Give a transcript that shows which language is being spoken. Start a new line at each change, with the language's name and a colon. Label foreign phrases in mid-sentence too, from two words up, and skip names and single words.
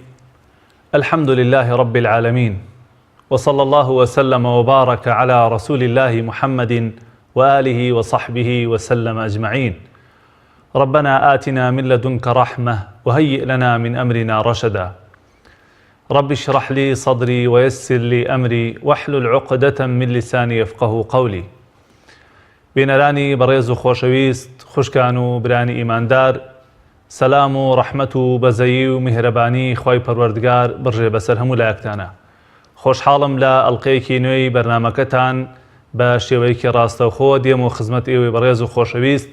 Arabic: الحمد لله رب العالمين، وصلى الله وسلم وبارك على رسول الله محمد وآله وصحبه وسلم أجمعين. ربنا آتنا من لدنك رحمة وهيئ لنا من أمرنا رشدا. رب اشرح لي صدري ويسر لي أمري واحلل عقدة من لساني يفقه قولي.
Central Kurdish: بينراني بريز خوشويست خوشكانو براني إيماندار، سلام و رحمت و بەزەیی و میهرەبانی خوای پەروەردگار بڕژێ بەسەر هەموو لایەکتانە. خۆشحاڵم لە ئەڵقەیەکی نوێی بەرنامەکەتان بە شێوەیەکی ڕاستەوخۆ دێم و خزمەت ئێوەی بەڕێز و خۆشەویست.